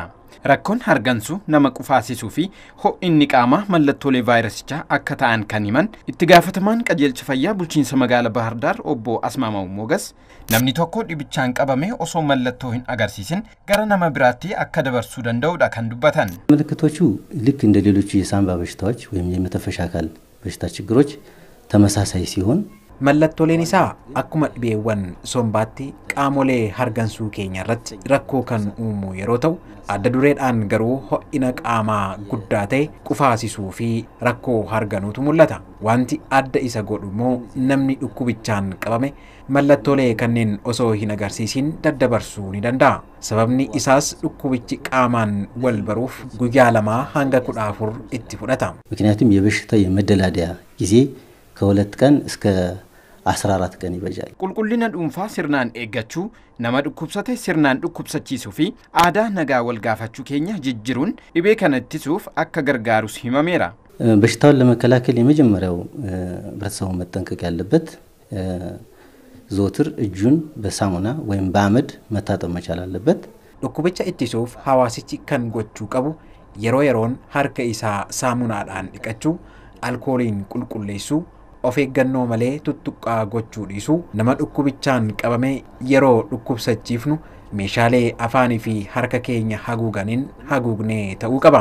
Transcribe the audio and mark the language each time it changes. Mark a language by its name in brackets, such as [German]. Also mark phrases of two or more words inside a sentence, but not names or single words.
[Oromo] Rakkoon hargansuu nama qufaasisuu fi ho'inni qaamaa mallattoolee vaayirasichaa akka ta'an kan himan itti gaafatamaan qajeelcha fayyaa bulchiinsa magaalaa Bahar Dar obbo Asmaamaw Mogas namni tokko dhibichaan qabame osoo mallattoo hin agarsiisin gara nama biraatti akka dabarsuu danda'udha kan dubbatan. [Amharic] ምልክቶቹ ልክ እንደ ሌሎች የሳንባ በሽታዎች ወይም የመተንፈሻ አካል በሽታ ችግሮች ተመሳሳይ ሲሆን [Oromo] Mallattooleen isaa akkuma dhibeewwan sombaatti qaamolee hargansuu keenya irratti rakkoo kan uumu yeroo ta'u adda dureedhaan garuu ho'ina qaamaa guddaa ta'e qufaasisuu fi rakkoo harganuutu mul'ata. Wanti adda isa godhu immoo namni dhukkubichaan qabame mallattoolee kanneen osoo hin agarsiisin daddabarsuu ni danda'a. Sababni isaas dhukkubichi qaamaan wal baruuf guyyaa 2 hanga 14 itti fudhata. [Amharic] ምክንያቱም የበሽታ የመደላደያ ጊዜ ከ2 ቀን እስከ 14 ቀን ይበጃል. [Oromo] Qulqullina dhuunfaa sirnaan eeggachuu, nama dhukkubsate sirnaan dhukkubsachiisuu fi aadaa nagaa wal gaafachuu keenya jijjiiruun dhibee kana ittisuuf akka gargaarus himameera. [Amharic] በሽታውን ለመከላከል የመጀመሪያው ህብረተሰቡ መጠንቀቅ ያለበት ዘወትር እጁን በሳሙና ወይም በአመድ መታጠብ መቻል አለበት። [Oromo] dhukkubicha ittisuuf hawaasichi kan gochuu qabu yeroo yeroon harka isaa saamunaadhaan dhiqachuu, alkooliin qulqulleessuu, of eeggannoo malee tuttuqqaa gochuu dhiisuu, nama dhukkubichaan qabamee yeroo dhukkubsachiifnu meeshaalee afaanii fi harka keenya haguuganiin haguugnee ta'uu qaba.